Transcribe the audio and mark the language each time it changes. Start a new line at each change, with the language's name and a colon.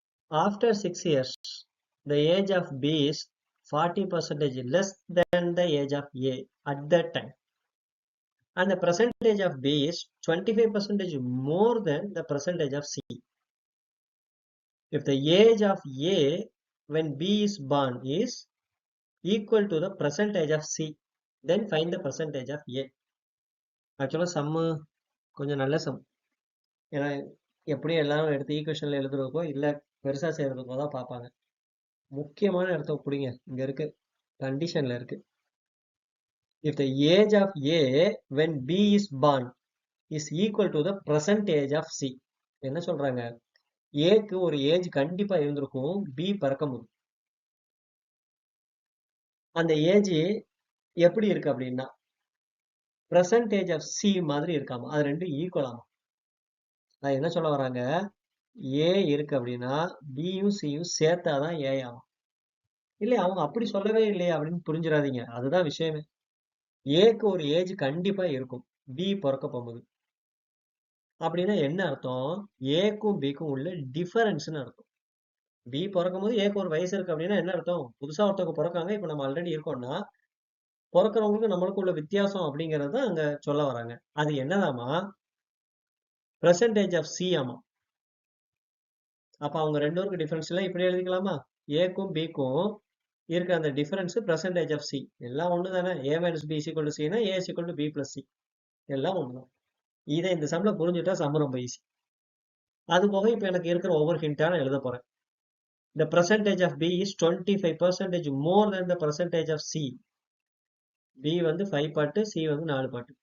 English: After 6 years, the age of B is 40% less than the age of A at that time, and the percentage of B is 25% more than the percentage of C. If the age of A when B is born is equal to the percentage of C, then find the percentage of A.
Tamil: ஆக்சுவலாக சம்மு கொஞ்சம் நல்ல some. ஏன்னா எப்படியும் எல்லாரும் எடுத்து ஈக்குவேஷன்ல எழுதுறதுக்கோ இல்லை பெருசா செய்யறதுக்கோ தான் பார்ப்பாங்க. முக்கியமான இடத்த பிடிங்க, இங்க இருக்கு, கண்டிஷன்ல இருக்கு.
English: If the age of A when B is born is equal to the present age of C,
Tamil: என்ன சொல்றாங்க, ஏக்கு ஒரு ஏஜ் கண்டிப்பா இருந்திருக்கும் பி பிறக்கும்போது. அந்த ஏஜ் எப்படி இருக்கு அப்படின்னா
English: percentage of C
Tamil: மாதிரி இருக்காமா, அது ரெண்டும் ஈக்குவலாமா. அது என்ன சொல்ல வராங்க, ஏ இருக்கு அப்படின்னா பியும் சியும் சேர்த்தாதான் ஏ ஆகும். இல்லை அவங்க அப்படி சொல்லவே இல்லையே அப்படின்னு புரிஞ்சிடாதீங்க, அதுதான் விஷயமே. ஏக்கு ஒரு ஏஜ் கண்டிப்பா இருக்கும் பி பிறக்க போகும்போது. அப்படின்னா என்ன அர்த்தம், ஏக்கும் பிக்கும் உள்ள டிஃபரன்ஸ்னு அர்த்தம். பி பிறக்கும் போது ஏக்கு ஒரு வயசு இருக்கு அப்படின்னா என்ன அர்த்தம், புதுசா ஒருத்தவங்க பிறக்காங்க, இப்ப நம்ம ஆல்ரெடி இருக்கோம்னா பிறக்கிறவங்களுக்கு நம்மளுக்கு உள்ள வித்தியாசம் அப்படிங்கறத அங்க சொல்ல வராங்க. அது என்னதாமா, பெர்சன்டேஜ் ஆஃப் சி ஆமா. அப்ப அவங்க 2 பேருக்கு டிஃபரன்ஸ் எல்லாம் இப்படி எழுதிக்கலாமா, ஏக்கும் பிக்கும் இருக்க அந்த டிஃபரன்ஸ் பெர்சன்டேஜ் ஆஃப் சி. எல்லாம் ஒண்ணு தானே, ஏ minus B equal to சினா A equal to be plus C, எல்லாம் ஒண்ணுதான். இதை இந்த சம்ல புரிஞ்சுட்டா சம் ரொம்ப ஈஸி. அது போக இப்ப எனக்கு இருக்கிற ஒவ்வொரு ஹிண்டா நான் எழுத போறேன்.
English: The percentage of B is 25% more than the percentage of C.
Tamil: B வந்து 5 பார்ட், C வந்து 4 பார்ட்.